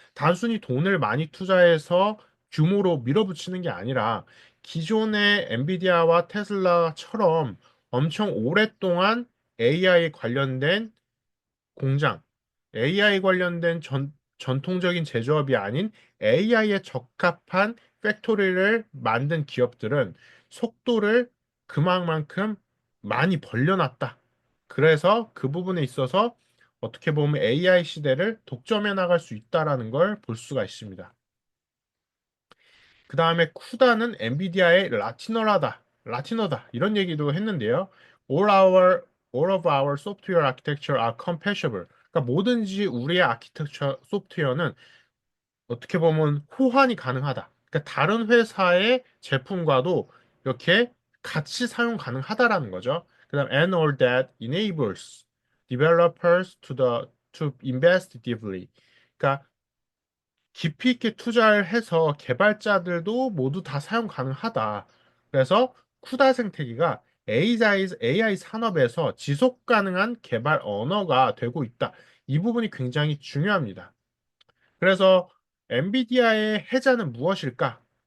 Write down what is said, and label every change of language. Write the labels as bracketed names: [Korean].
[Korean] 단순히 돈을 많이 투자해서 규모로 밀어붙이는 게 아니라 기존의 엔비디아와 테슬라처럼 엄청 오랫동안 AI 관련된 공장, AI 관련된 전통적인 제조업이 아닌 AI에 적합한 팩토리를 만든 기업들은 속도를 그만큼 많이 벌려놨다. 그래서 그 부분에 있어서 어떻게 보면 AI 시대를 독점해 나갈 수 있다라는 걸 볼 수가 있습니다. 그 다음에 쿠다는 엔비디아의 라티너다. 이런 얘기도 했는데요. [English] All of our software architecture are compatible. [Korean] 그러니까 뭐든지 우리의 아키텍처 소프트웨어는 어떻게 보면 호환이 가능하다. 그러니까 다른 회사의 제품과도 이렇게 같이 사용 가능하다라는 거죠. 그다음 [English] and all that enables developers to invest deeply. [Korean] 그러니까 깊이 있게 투자를 해서 개발자들도 모두 다 사용 가능하다. 그래서 쿠다 생태계가 AI 산업에서 지속 가능한 개발 언어가 되고 있다. 이 부분이 굉장히 중요합니다. 그래서 엔비디아의 해자는 무엇일까?